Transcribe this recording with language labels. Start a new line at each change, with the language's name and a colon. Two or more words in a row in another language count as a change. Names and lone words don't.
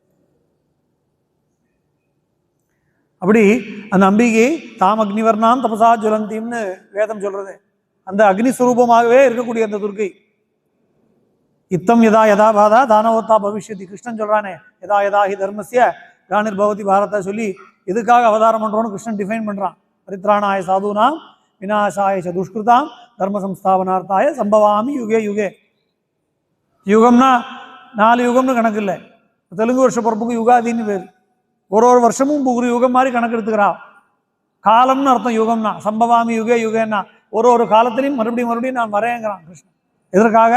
Tamil: அப்படி அந்த அம்பிகை
Sanskrit: तां अग्निवर्णां तपसा ज्वलन्तीं
Tamil: வேதம் சொல்றது. அந்த அக்னி ஸ்வரூபமாகவே இருக்கக்கூடிய அந்த துர்க்கை.
Sanskrit: इत्थं यदा यदा बाधा दानवोत्था भविष्यति.
Tamil: கிருஷ்ணன் சொல்றானே,
Sanskrit: यदा यदा हि धर्मस्य ग्लानिर् भवति भारत
Tamil: சொல்லி எதுக்காக அவதாரம் பண்றோம்னு கிருஷ்ணன் டிஃபைன் பண்றான்.
Sanskrit: परित्राणाय साधूनां विनाशाय च दुष्कृतां धर्म संस्थापनार्थाय सम्भवामि युगे युगे.
Tamil: யுகம்னா 4 யுகம்னு கணக்கு இல்லை. தெலுங்கு வருஷ பிறப்புக்கு யுகாதின்னு பேர். ஒரு வருஷமும் ஒரு யுகம் மாதிரி கணக்கு எடுத்துக்கிறா. காலம்னு அர்த்தம் யுகம்னா.
Sanskrit: सम्भवामि युगे युगे
Tamil: ஒரு காலத்திலையும் மறுபடியும் நான் வரேங்கிறான் கிருஷ்ணன். எதற்காக?